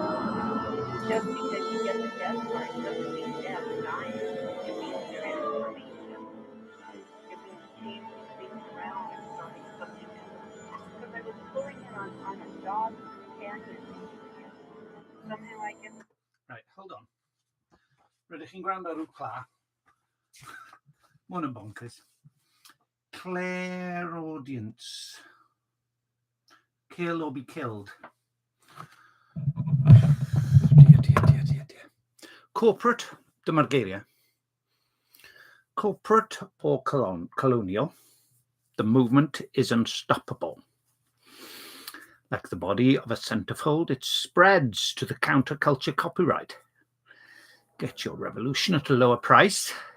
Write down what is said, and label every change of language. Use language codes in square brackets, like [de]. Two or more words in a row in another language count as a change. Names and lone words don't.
[en] Just because you get the death card doesn't mean death, dying. It means transformation. It means changing things around and starting something new. Because I was pulling in on a dog companion. Somehow I get... Right, hold on. [cy] Rydych chi'n gwrando ar Wpla. Mae hwn yn bonkers. Clairaudience. [en] Kill or be killed. Dear. Corporate, [cy] dyma'r geiriau. [en] Corporate or colonial, the movement is unstoppable. Like the body of a centerfold, it spreads to the counterculture copyright. Get your revolution at a lower price.